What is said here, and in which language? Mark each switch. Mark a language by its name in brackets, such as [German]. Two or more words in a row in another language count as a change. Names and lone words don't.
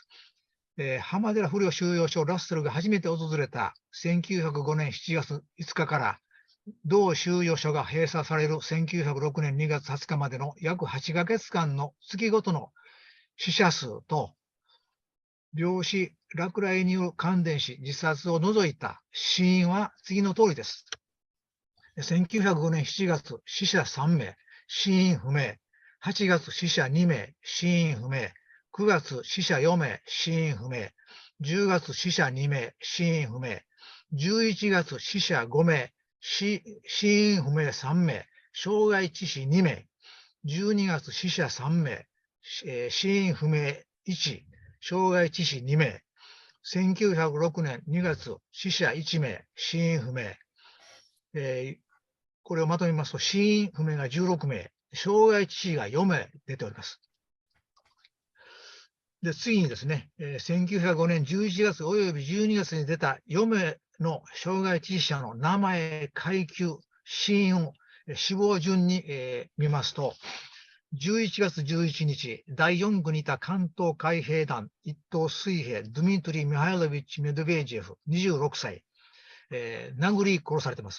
[Japanese] 浜寺不慮収容所ラッセルが初めて訪れた1905年7月5日から同収容所が閉鎖される1906年2月20日までの約8 ヶ月間の月ごとの死者数と病死、落雷による感電死、自殺を除いた死因は次の通りです。1905 年7月、死者3名、死因不明。8月、死者2名、死因不明。9月、死者4名、死因不明。10月、死者2名、死因不明。11月、死者5名、死因不明3名、傷害致死2名。12月、死者3名、死因不明1、傷害致死2名。1906年2月、死者1名、死因不明。これをまとめますと、死因不明が16名、傷害致死が4名出ております。で、次にですね、1905年11月および12月に出た4名の傷害致死者の名前、階級、 死因を、死亡順に、見ますと、11月11日、第4区にいた関東海兵団一等水兵ドゥミトリー・ミハイロビッチ・メドベージェフ、26歳、殴り殺されています。